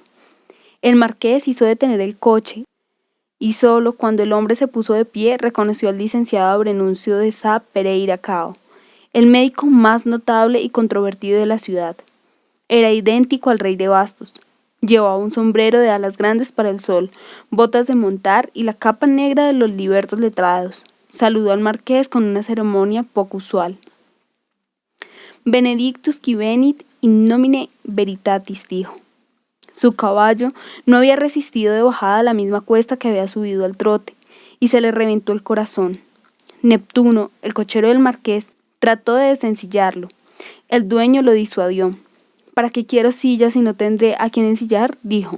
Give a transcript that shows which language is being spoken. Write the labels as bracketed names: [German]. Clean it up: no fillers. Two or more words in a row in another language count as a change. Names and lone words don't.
[Spanish] El marqués hizo detener el coche, y solo cuando el hombre se puso de pie reconoció al licenciado Abrenuncio de Sá Pereira Cao, el médico más notable y controvertido de la ciudad. Era idéntico al rey de bastos. Llevaba un sombrero de alas grandes para el sol, botas de montar y la capa negra de los libertos letrados. Saludó al marqués con una ceremonia poco usual. [Latin] Benedictus qui venit in nomine veritatis, [Spanish] dijo. Su caballo no había resistido de bajada la misma cuesta que había subido al trote, y se le reventó el corazón. Neptuno, el cochero del marqués, trató de desencillarlo. El dueño lo disuadió. ¿Para qué quiero silla si no tendré a quien ensillar?, dijo.